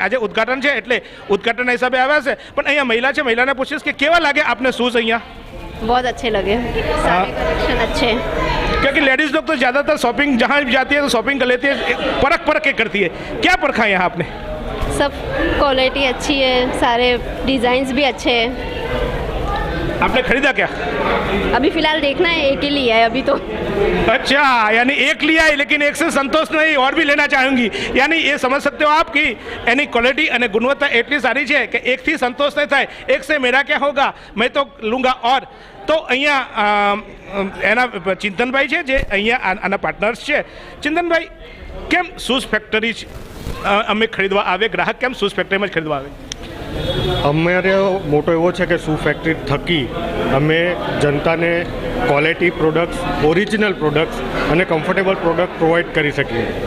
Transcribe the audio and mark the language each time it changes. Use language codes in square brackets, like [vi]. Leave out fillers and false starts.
[gu] કદાચ આજે ઉદ્ઘાટન છે એટલે ઉદ્ઘાટનના હિસાબે આવ્યા છે. પણ અહીંયા મહિલા છે, મહિલાને પૂછીશ કે કેવા લાગે આપને શूज़ અહીંયા? [hi] बहुत अच्छे लगे, सारे कलेक्शन अच्छे हैं. क्योंकि लेडीज़ लोग तो ज़्यादातर शॉपिंग जहाँ भी जाती है तो शॉपिंग कर लेती है, परख के करती है. क्या परखा है यहाँ आपने? सब क्वालिटी अच्छी है, सारे डिज़ाइंस भी अच्छे हैं. आपने खरीदा क्या? अभी फ़िलहाल देखना है, एक ही लिया है अभी तो. अच्छा, यानी एक लिया है लेकिन एक से संतोष नहीं, और भी लेना चाहूँगी. यानी ये समझ सकते हो आप कि यानी [gu] क्वालिटी અને ગુણવત્તા એટલી સારી છે કે એકથી સંતોષ નહીં થાય. [hi] એક से मेरा क्या होगा, मैं तो लूँगा. [gu] और તો અહીંયા એના ચિંતનભાઈ છે જે અહીંયા આના પાર્ટનર્સ છે. ચિંતનભાઈ, કેમ શૂઝ ફેક્ટરી અમે ખરીદવા આવે, ગ્રાહક કેમ શૂઝ ફેક્ટરીમાં જ ખરીદવા આવે? અમારો મોટો એવો છે કે શૂ ફેક્ટરી થકી અમે જનતાને ક્વોલિટી પ્રોડક્ટ્સ, ઓરિજિનલ પ્રોડક્ટ્સ અને કમ્ફર્ટેબલ પ્રોડક્ટ પ્રોવાઈડ કરી શકીએ.